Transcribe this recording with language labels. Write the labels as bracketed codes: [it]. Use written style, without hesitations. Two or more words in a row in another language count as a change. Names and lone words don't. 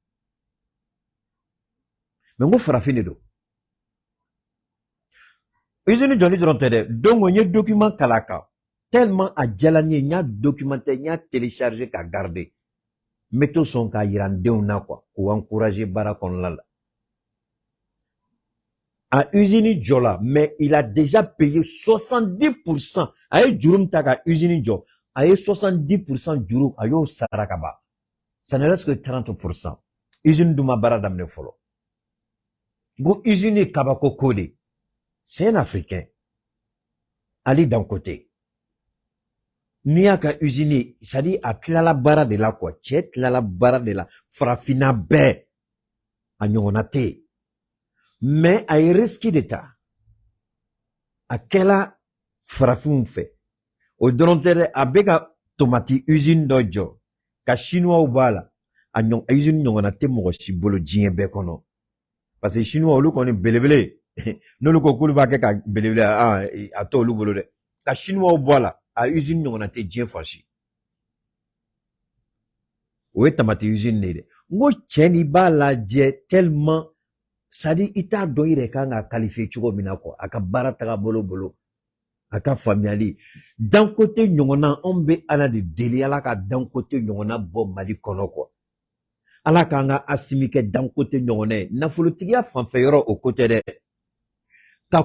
[bm] mais n ko farafin de don usine jɔli dɔrɔn tɛ dɛ donc n ye document kala kan tellement a diyala n ye n y'a documenté n y'a téléchargé ka garder n bɛ to sɔn k'a yira n denw na quoi k'u encourager baara kɔnɔna la a usine jɔla [fr] mais il a déjà payé 70% [bm] a ye juru min ta ka usine jɔ a ye 70% juru a y'o sara ka ban [fr] ça ne reste que 30% [bm] usine dun ma baara daminɛ fɔlɔ n ko usine ye kabako ko de [fr] c'est un africain [bm] Ali Dangote n'i y'a ka usine ye [fr] c'est à dire [bm] a tilala baara de la quoi cɛ tilala baara de la farafinna bɛɛ a ɲɔgɔnna tɛ yen mais a ye risque de ta a kɛla farafinw fɛ o dɔrɔn tɛ dɛ a bɛ ka tomati usine dɔ jɔ ka chinois b'a la a usine ɲɔgɔnna tɛ mɔgɔ si bolo diɲɛ bɛɛ kɔnɔ [fr] parce que chinois [bm] olu kɔni belebele n'olu ko k'olu b'a kɛ ka belebele a t'olu bolo dɛ ka chinois bɔ a la a usine ɲɔgɔnna tɛ diɲɛ fan si o ye tamati usine de ye dɛ n ko cɛ ni b'a lajɛ [fr] tellement c'est à dire [bm] i t'a dɔn i yɛrɛ kan ka qualifier cogo min na quoi a ka baara taga bolo a ka faamuyali Dangote ɲɔgɔnna anw bɛ ala de deli ala ka Dangote ɲɔgɔnna bɔ Mali kɔnɔ quoi ala k'an ka Asimi kɛ Dangote ɲɔgɔnna ye nafolotigiya fanfɛ yɔrɔ o ko tɛ dɛ ka